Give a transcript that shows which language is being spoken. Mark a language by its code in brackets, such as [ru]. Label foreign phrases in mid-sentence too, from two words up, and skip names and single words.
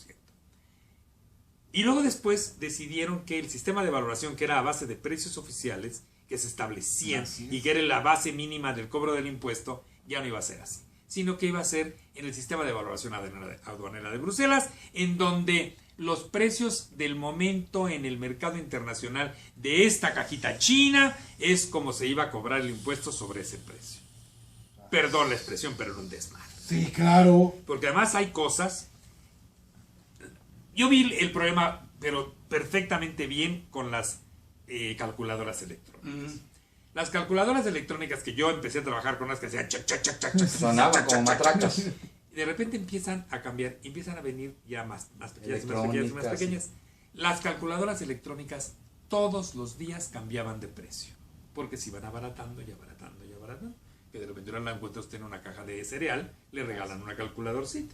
[es] Y luego después decidieron que el sistema de valoración, que era a base de precios oficiales, que se establecían y que era la base mínima del cobro del impuesto, ya no iba a ser así, sino que iba a ser en el sistema de valoración aduanera de Bruselas, en donde los precios del momento en el mercado internacional de esta cajita china es como se iba a cobrar el impuesto sobre ese precio. perdón la expresión, pero era un desmadre. Sí, claro. Porque además hay cosas. Yo vi el problema, pero perfectamente bien con las calculadoras electrónicas. Las calculadoras electrónicas que yo empecé a trabajar con las que hacían chac, chac, chac, chac, chac, Sonaban chac, como chac, chac, matracas. chac. Y de repente empiezan a cambiar, empiezan a venir ya más pequeñas, más pequeñas, más Electrónicas, pequeñas. Las calculadoras electrónicas todos los días cambiaban de precio. Porque se iban abaratando y abaratando y abaratando. Que de repente ahora la encuentra usted en una caja de cereal, le regalan una calculadorcita.